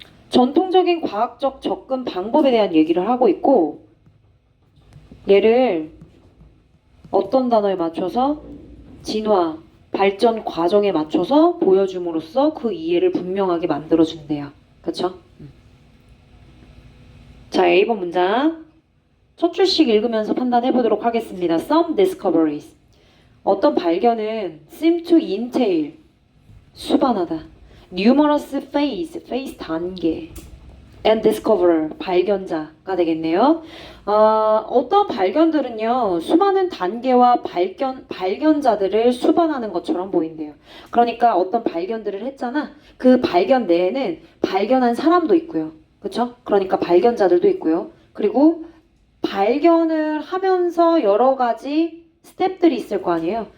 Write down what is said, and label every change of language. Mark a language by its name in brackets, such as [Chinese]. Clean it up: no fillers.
[Korean] 전통적인 과학적 접근 방법에 대한 얘기를 하고 있고 얘를 어떤 단어에 맞춰서 진화, 발전 과정에 맞춰서 보여줌으로써 그 이해를 분명하게 만들어준대요. 그렇죠? 자, A번 문장 첫 줄씩 읽으면서 판단해 보도록 하겠습니다. [English] Some discoveries. [Korean] 어떤 발견은 [English] seem to entail [Korean] 수반하다. [English] numerous phase 단계 and discoverer [Korean] 발견자가 되겠네요. 어떤 발견들은요 수많은 단계와 발견자들을 수반하는 것처럼 보인대요. 그러니까 어떤 발견들을 했잖아. 그 발견 내에는 발견한 사람도 있고요. 그렇죠? 그러니까 발견자들도 있고요. 그리고 발견을 하면서 여러 가지 스텝들이 있을 거 아니에요.